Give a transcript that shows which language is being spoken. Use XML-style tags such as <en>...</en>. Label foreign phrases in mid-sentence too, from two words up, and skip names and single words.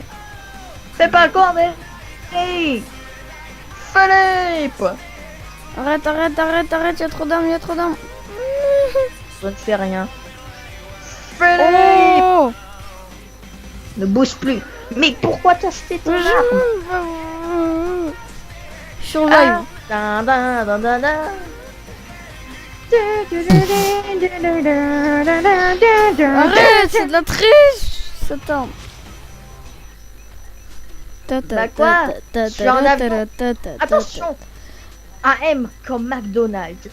<fr>Fais pas le con, mais... Hey Philippe, Arrête, y'a trop d'armes, je ne fais rien. Philippe, Oh. ne bouge plus. Mais pourquoi t'as acheté ton arme?</fr> <en>Survive. Dan, dan, dan, dan, dan.</en> <fr>Arrête, c'est de la triche. Cette arme. Bah quoi? Je suis en avion. Attention, un M comme McDonald's.</fr>